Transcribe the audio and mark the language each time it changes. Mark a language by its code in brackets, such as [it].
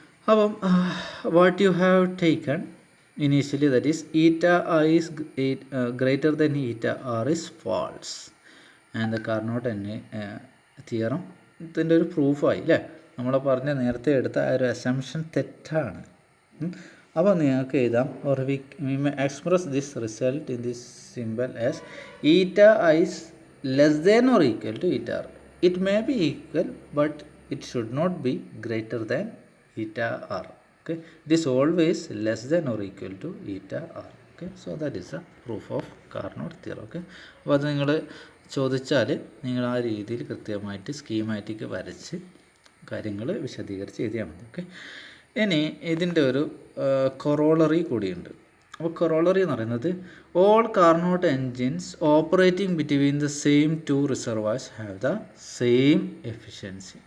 [en] അപ്പം what you have taken initially that is η_i is greater than η_r is false and the Carnot theorem [ml] ഇതിൻ്റെ ഒരു പ്രൂഫായി അല്ലേ? നമ്മൾ പറഞ്ഞ നേരത്തെ എടുത്ത ആ ഒരു അസംഷൻ തെറ്റാണ്. അപ്പോൾ നിങ്ങൾക്ക് എഴുതാം [en] or we may express this result in this symbol as η_i is less than or equal to η_r. It may be equal but it should not be greater than η_r. Okay, it is always less than or equal to η_r. Okay, so that is the proof of Carnot theorem. [ml] Okay, അപ്പോൾ അത് നിങ്ങൾ ചോദിച്ചാൽ നിങ്ങൾ ആ രീതിയിൽ കൃത്യമായിട്ട് schematic വരച്ച് കാര്യങ്ങൾ വിശദീകരിച്ച് എഴുതിയാൽ മതി. ഓക്കെ, ഇനി ഇതിൻ്റെ ഒരു കൊറോളറി കൂടിയുണ്ട്. അപ്പോൾ കൊറോളറി എന്ന് പറയുന്നത് [en] All Carnot engines operating between the same two reservoirs have the same efficiency.